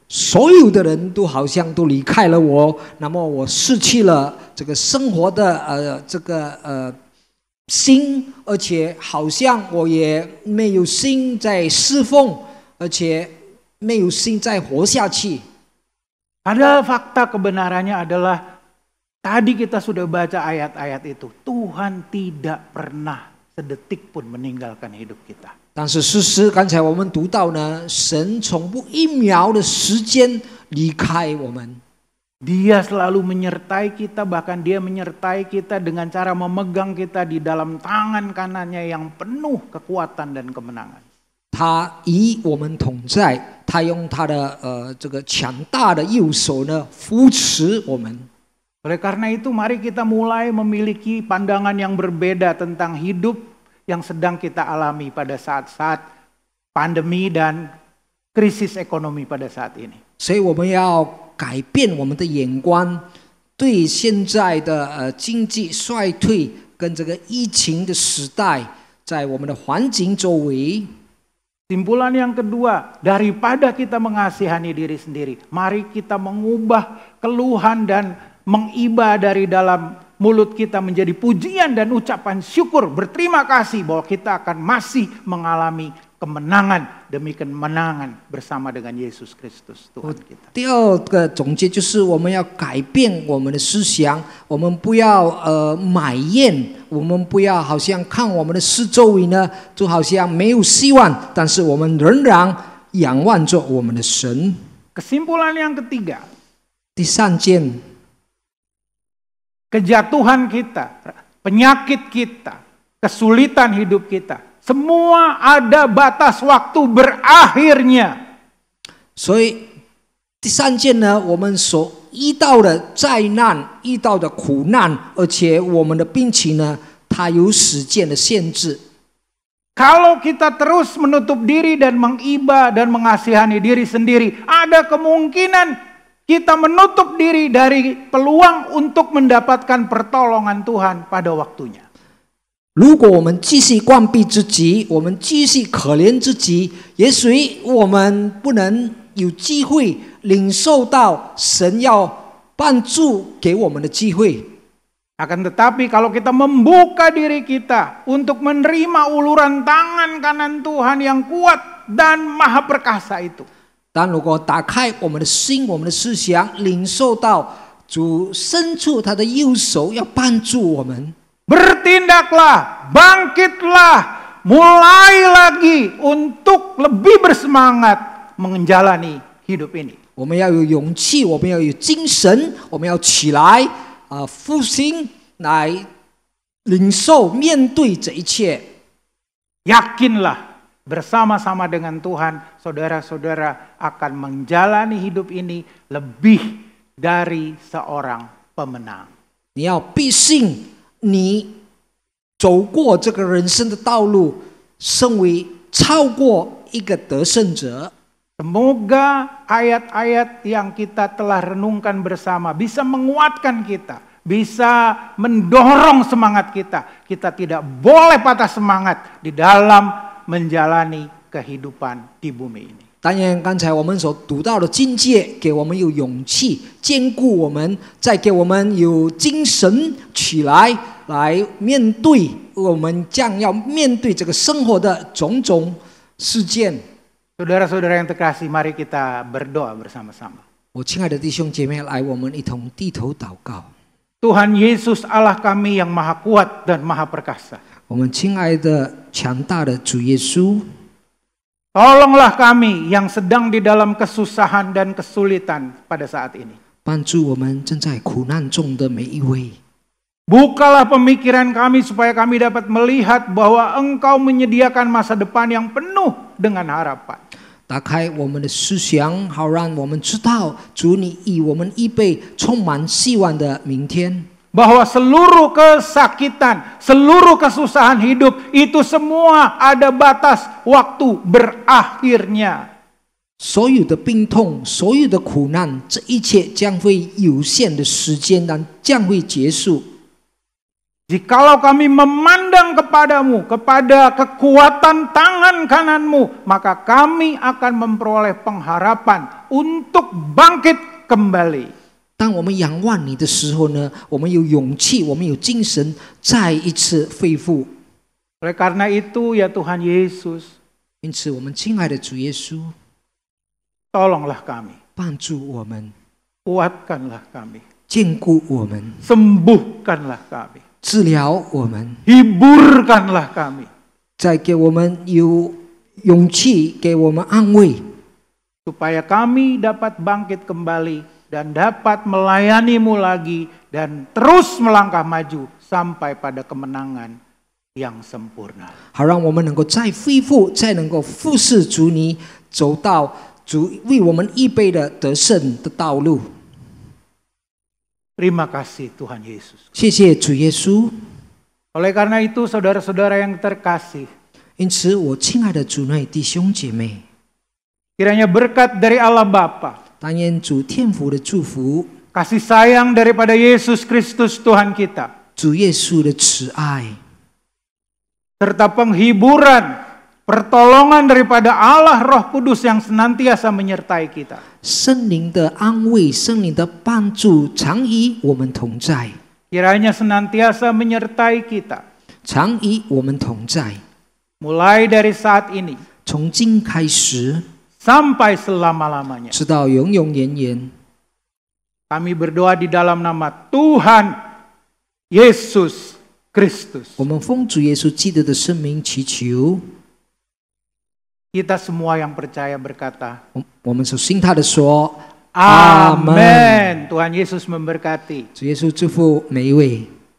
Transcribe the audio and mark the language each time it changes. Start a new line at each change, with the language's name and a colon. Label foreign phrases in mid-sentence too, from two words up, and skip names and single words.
Chinese: 所有的人都好像都离开了我，那么我失去了这个生活的心，而且好像我也没有心在侍奉，而且没有心再活下去。
Indonesian: Padahal fakta kebenarannya adalah tadi kita sudah baca ayat-ayat itu. Tuhan tidak pernah sedetik pun meninggalkan hidup kita.
Chinese: 但是事实，刚才我们读到呢，神从不一秒的时间离开我们。
Indonesian: Dia selalu menyertai kita, bahkan dia menyertai kita dengan cara memegang kita di dalam tangan kanannya yang penuh kekuatan dan kemenangan.
Chinese: 他与我们同在，他用他的这个强大的右手呢扶持我们。
Indonesian: Oleh karena itu mari kita mulai memiliki pandangan yang berbeda tentang hidup yang sedang kita alami pada saat-saat pandemi dan krisis ekonomi pada saat ini.
Chinese: 所以我们要改变我们的眼光，对现在的经济衰退跟这个疫情的时代，在我们的环境周围。
Indonesian: Simpulan yang kedua, daripada kita mengasihani diri sendiri, mari kita mengubah keluhan dan mengiba dari dalam mulut kita menjadi pujian dan ucapan syukur, berterima kasih bahwa kita akan masih mengalami kemenangan demi kemenangan bersama dengan Yesus Kristus Tuhan kita.
Chinese: 第二个总结就是我们要改变我们的思想，我们不要埋怨，我们不要好像看我们的四周围呢，就好像没有希望，但是我们仍然仰望着我们的神。
Indonesian: Kesimpulan yang ketiga,
Chinese: 第三件，
Indonesian: kejatuhan kita, penyakit kita, kesulitan hidup kita, semua ada batas waktu berakhirnya.
Chinese: 所以第三件呢，我们所遇到的灾难、遇到的苦难，而且我们的病情呢，它有时间的限制。
Indonesian: Kalau kita terus menutup diri dan mengiba dan mengasihani diri sendiri, ada kemungkinan kita menutup diri dari peluang untuk mendapatkan pertolongan Tuhan pada waktunya.
Chinese: 如果我们继续关闭自己，我们继续可怜自己，也许我们不能有机会领受到神要帮助给我们的机会。
Indonesian: Akan tetapi kalau kita membuka diri kita untuk menerima uluran tangan kanan Tuhan yang kuat dan maha perkasa itu.
Chinese: 但如果打开我们的心、我们的思想，领受到主伸出他的右手要帮助我们。
Indonesian: Bertindaklah, bangkitlah, mulai lagi untuk lebih bersemangat menjalani hidup ini.
Chinese: 我们要有勇气，我们要有精神，我们要起来复兴，来领受、面对这一切。
Indonesian: Yakinlah bersama-sama dengan Tuhan, saudara-saudara akan menjalani hidup ini lebih dari seorang pemenang.
Chinese: 你要必信。你走过这个人生的道路，身为超过一个得胜者。
Indonesian: Semoga ayat-ayat yang kita telah renungkan bersama bisa menguatkan kita, bisa mendorong semangat kita. Kita tidak boleh patah semangat di dalam menjalani kehidupan di bumi ini.
Chinese: 当然，刚才我们所读到的境界，给我们有勇气，坚固我们，再给我们有精神起来，来面对我们将要面对这个生活的种种事件。
Indonesian: Saudara-saudara yang terkasih, mari kita berdoa bersama-sama.
Chinese: 我亲爱的弟兄姐妹，来，我们一同低头祷告。
Indonesian: Tuhan Yesus Allah kami yang maha kuat dan maha perkasa.
Chinese: 我们亲爱的强大的主耶稣。
Indonesian: Tolonglah kami yang sedang di dalam kesusahan dan kesulitan pada saat ini.
Chinese: 帮助我们正在苦难中的每一位。
Indonesian: Bukalah pemikiran kami supaya kami dapat melihat bahwa Engkau menyediakan masa depan yang penuh dengan harapan.
Chinese: 打开我们的思想，好让我们知道主你以我们预备充满希望的明天。
Indonesian: Bahwa seluruh kesakitan, seluruh kesusahan hidup itu semua ada batas waktu berakhirnya.
Chinese: 所有的病痛，所有的苦难，这一切将会有限的时间，但将会结束。
Indonesian: Jikalau kami memandang kepadamu, kepada kekuatan tangan kananmu, maka kami akan memperoleh pengharapan untuk bangkit kembali.
Chinese: 当我们仰望你的时候呢，我们有勇气，我们有精神，再一次恢复。
Indonesian: Oleh karena itu ya Tuhan Yesus,
Chinese: 因此，我们亲爱的主耶稣，
Indonesian: tolonglah kami,
Chinese: 帮助我们，
Indonesian: kuatkanlah kami,
Chinese: 坚固我们，
Indonesian: sembuhkanlah kami,
Chinese: 治疗我们，
Indonesian: hiburkanlah kami.
Chinese: 再给我们有勇气，给我们安慰，
Indonesian: Supaya kami dapat bangkit kembali dan dapat melayani-Mu lagi dan terus melangkah maju sampai pada kemenangan yang sempurna.
Chinese: 好让我们能够再恢复，再能够服侍主你，走到主为我们预备的得胜的道路。
Indonesian: Terima kasih Tuhan Yesus.
Chinese: 谢谢主耶稣。
Indonesian: Oleh karena itu saudara-saudara yang terkasih,
Chinese: 因此，我亲爱的主内弟兄姐妹，
Indonesian: kiranya berkat dari Allah Bapa,
Chinese: 但愿主天父的祝福，
Indonesian: kasih sayang daripada Yesus Kristus Tuhan kita,
Chinese: 主耶稣的慈爱，
Indonesian: serta penghiburan, pertolongan daripada Allah Roh Kudus yang senantiasa menyertai kita.
Chinese: 圣灵的安慰、圣灵的帮助，常与我们同在，
Indonesian: Kiranya senantiasa menyertai kita,
Chinese: 常与我们同在。
Indonesian: mulai dari saat ini
Chinese: 从今开始，
Indonesian: sampai selama-lamanya.
Chinese: 直到永永远远。
Indonesian: Kami berdoa di dalam nama Tuhan Yesus Kristus.
Chinese: 我们奉主耶稣基督的圣名祈求。
Indonesian: Kita semua yang percaya berkata,
Chinese: 我们所信他的说，
Indonesian: Amin. Tuhan Yesus memberkati.
Chinese: 主耶稣祝福每一位。